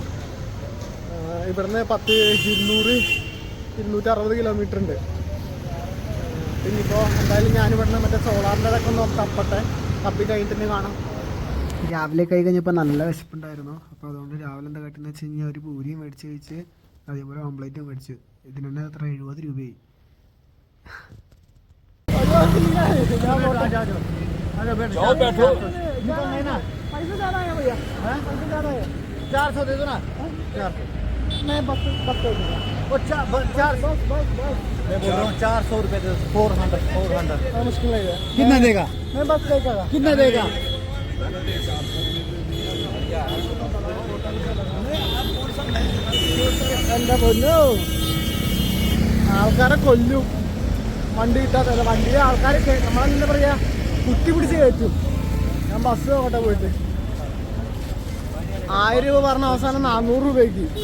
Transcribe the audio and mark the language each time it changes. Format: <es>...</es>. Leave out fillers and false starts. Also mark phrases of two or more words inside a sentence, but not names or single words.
<ml>ഇവിടുന്ന് 260 കിലോമീറ്റർ ഉണ്ട്. പിന്നിപ്പോൾ എന്തായാലും ഞാനിവിടുന്ന് മറ്റേ സോളാറിൻ്റെതൊക്കെ ഒന്ന് തപ്പി കഴിഞ്ഞിട്ട് കാണാം. രാവിലെ കൈ കഴിഞ്ഞപ്പോൾ നല്ല വിശപ്പുണ്ടായിരുന്നു. അപ്പോൾ അതുകൊണ്ട് രാവിലെ എന്താ കാട്ടിയെന്ന് വെച്ച് കഴിഞ്ഞാൽ ഒരു പൂരിയും മേടിച്ച് കഴിച്ച്, അതേപോലെ ഓംപ്ലേറ്റും മേടിച്ചു. ഇതിന് തന്നെ എത്ര 70 രൂപയായി.</ml> <hi>मैं बस मैं बोल रहा हूँ 400 रुपये दे, 400 मुश्किल है। कितना देगा? मैं बस देगा। कितना देगा?</hi> <ml>എന്താ പൊന്നു, ആൾക്കാരെ കൊല്ലും വണ്ടി കിട്ടാത്ത. വണ്ടിയിലെ ആൾക്കാരെ നമ്മളെന്താ പറയാ, കുത്തി പിടിച്ച് കയറ്റും. ഞാൻ ബസ് നോക്കട്ടെ പോയിട്ട്. 1000 രൂപ പറഞ്ഞ അവസാനം 400 രൂപയ്ക്ക്.</ml>